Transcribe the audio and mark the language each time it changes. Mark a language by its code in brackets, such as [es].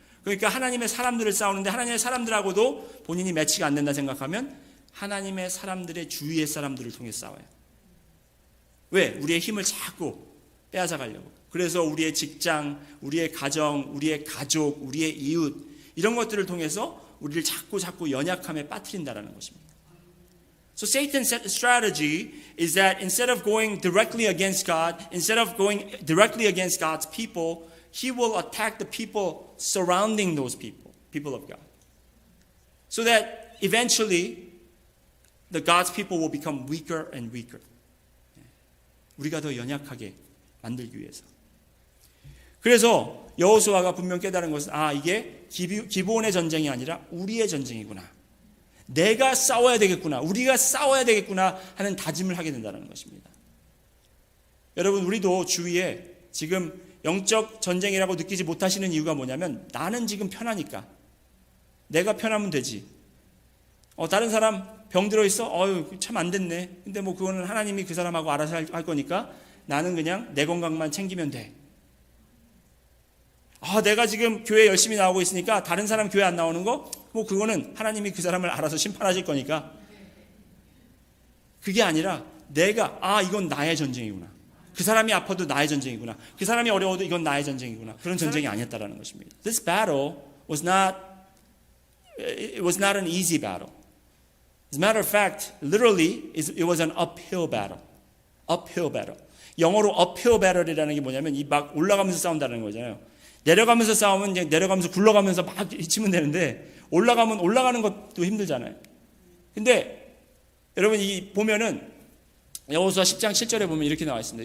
[ko] 그러니까 하나님의 사람들을 싸우는데 하나님의 사람들하고도 본인이 매치가 안 된다 생각하면 하나님의 사람들의 주위의 사람들을 통해 싸워요. 왜? 우리의 힘을 자꾸 빼앗아가려고. 그래서 우리의 직장, 우리의 가정, 우리의 가족, 우리의 이웃 이런 것들을 통해서 우리를 자꾸 연약함에 빠뜨린다라는 것입니다. [en] So Satan's strategy is that instead of going directly against God, instead of going directly against God's people, he will attack the people surrounding those people of God. So that eventually the God's people will become weaker and weaker. [ko] 우리가 더 연약하게 만들기 위해서. 그래서 여호수아가 분명 깨달은 것은 이게 기브온의 전쟁이 아니라 우리의 전쟁이구나. 내가 싸워야 되겠구나. 우리가 싸워야 되겠구나 하는 다짐을 하게 된다는 것입니다. 여러분 우리도 주위에 지금 영적 전쟁이라고 느끼지 못하시는 이유가 뭐냐면 나는 지금 편하니까. 내가 편하면 되지. 다른 사람 병 들어있어? 참 안 됐네. 근데 그거는 하나님이 그 사람하고 알아서 할 거니까 나는 그냥 내 건강만 챙기면 돼. 내가 지금 교회 열심히 나오고 있으니까 다른 사람 교회 안 나오는 거? 그거는 하나님이 그 사람을 알아서 심판하실 거니까. 그게 아니라 내가 이건 나의 전쟁이구나. 그 사람이 아파도 나의 전쟁이구나. 그 사람이 어려워도 이건 나의 전쟁이구나. 그런 전쟁이 아니었다라는 것입니다. [en] This battle was not an easy battle. As a matter of fact, literally, it was an uphill battle. Uphill battle. [ko] 영어로 [en] uphill battle [ko] 이라는 게 뭐냐면 막 올라가면서 싸운다는 거잖아요. 내려가면서 싸우면 그냥 내려가면서 굴러가면서 막 치면 되는데 올라가는 것도 힘들잖아요. 근데 여러분 보면은 여호수아 10장 7절에 보면 이렇게 나와 있습니다.